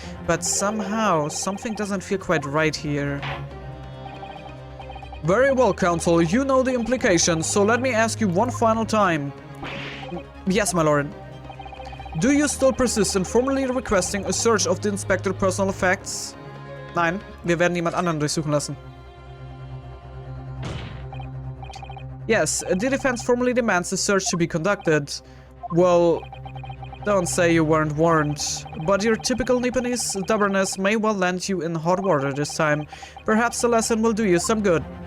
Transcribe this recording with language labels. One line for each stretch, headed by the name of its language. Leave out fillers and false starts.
English: But somehow, something doesn't feel quite right here. Very well, counsel. You know the implications, so let me ask you one final time. Yes, my lord. Do you still persist in formally requesting a search of the inspector's personal effects?
German: Nein, wir werden jemand anderen durchsuchen lassen.
English: Yes, the defense formally demands the search to be conducted. Well, don't say you weren't warned, but your typical Nipponese stubbornness may well land you in hot water this time. Perhaps the lesson will do you some good.